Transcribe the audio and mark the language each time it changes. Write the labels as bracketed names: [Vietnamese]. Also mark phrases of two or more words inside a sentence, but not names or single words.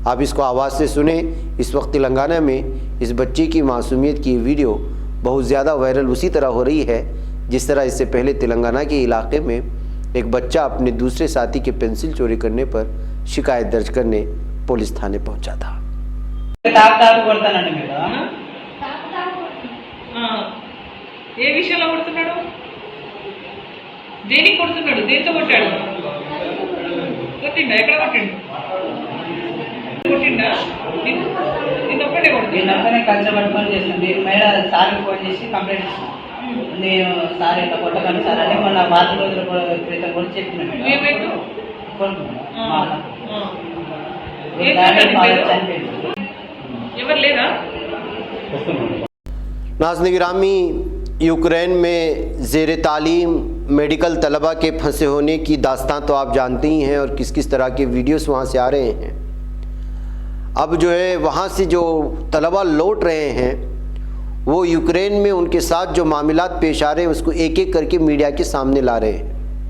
[Urdu] آپ اس کو آواز سے سنیں۔ اس وقت تلنگانہ میں اس بچے کی معصومیت کی ویڈیو بہت زیادہ وائرل اسی طرح ہو رہی ہے جس طرح اس سے پہلے تلنگانہ کے علاقے میں ایک بچہ اپنے دوسرے ساتھی کے پینسل چوری کرنے پر شکایت درج کرنے پولیس تھانے پہنچا تھا۔ [Telugu] ఏ విషయంలో కొడుతున్నాడు? దేనికి కొడుతున్నాడు? దేంతో కొట్టాడు? కొట్టిండా? ఎక్కడ కొట్టిండు? కొట్టిండా? నిన్నొక్కడే కొడుతుంది. నిన్నొక్కనే కలిసి పట్టుకొని చేసింది. మేడం సార్కి ఫోన్ చేసి కంప్లైంట్ ఇచ్చింది. నేను సార్ ఇట్లా కొట్టకండి సార్ అని మొన్న 4 రోజుల క్రితం కూడా చెప్పిన మేడం. ఏమైంది? చనిపోయింది. ఎవరు లేదా? [Urdu] ناظرین گرامی، یوکرین میں زیر تعلیم میڈیکل طلبہ کے پھنسے ہونے کی داستان تو آپ جانتے ہی ہیں اور کس کس طرح کے ویڈیوز وہاں سے آ رہے ہیں. اب جو ہے وہاں سے جو طلبہ لوٹ رہے ہیں وہ یوکرین میں ان کے ساتھ جو معاملات پیش آ رہے ہیں اس کو ایک ایک کر کے میڈیا کے سامنے لا رہے ہیں.